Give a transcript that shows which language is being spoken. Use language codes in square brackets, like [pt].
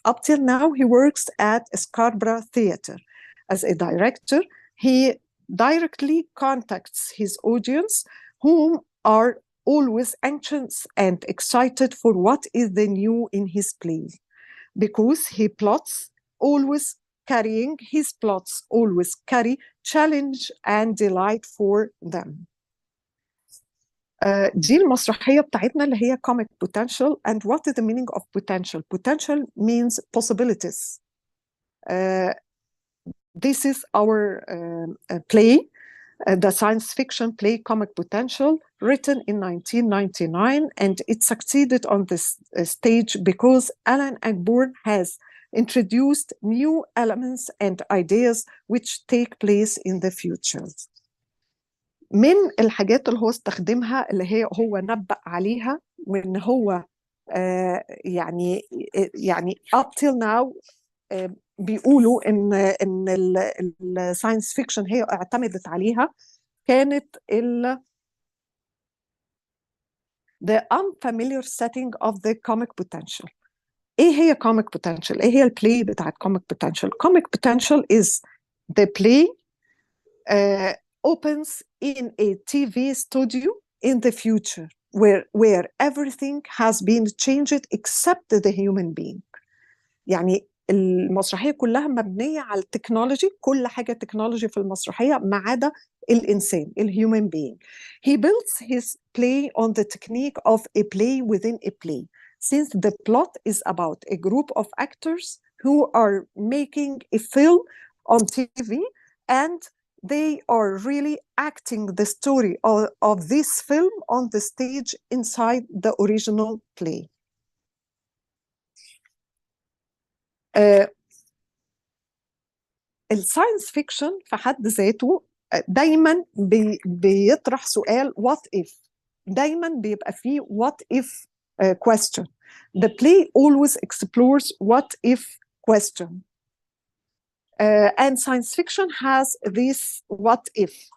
[en] Up till now, he works at Scarborough Theatre. As a director, he directly contacts his audience, whom are always anxious and excited for what is the new in his play, because he plots always his plots always carry challenge and delight for them. [ar] دي المسرحية بتاعتنا اللي هي comic potential. [en] And what is the meaning of potential? Potential means possibilities. This is our play, the science fiction play Comic Potential, written in 1999, and it succeeded on this stage because Alan Ayckbourn has introduced new elements and ideas which take place in the future. [ar] من الحاجات اللي هو استخدمها اللي هو نبأ عليها، وإن هو يعني [en] up till now [ar] بيقولوا إن الساينس فيكشن هي اعتمدت عليها، كانت [en] the unfamiliar setting of the comic potential. [ar] ايه هي [en] comic potential؟ [ar] ايه هي البلاي بتاعت [en] comic potential؟ comic potential is the play opens in a TV studio in the future where everything has been changed except the human being. [ar] يعني المسرحية كلها مبنية على التكنولوجي، كل حاجة تكنولوجي في المسرحية ما عدا الإنسان، الhuman being. [en] He builds his play on the technique of a play within a play, since the plot is about a group of actors who are making a film on TV, and they are really acting the story of this film on the stage inside the original play. [ar] الساينس فيكشن في حد ذاته دايما بيطرح سؤال what if. دايما بيبقى فيه [en] what if question. The play always explores what if question. And science fiction has this what if.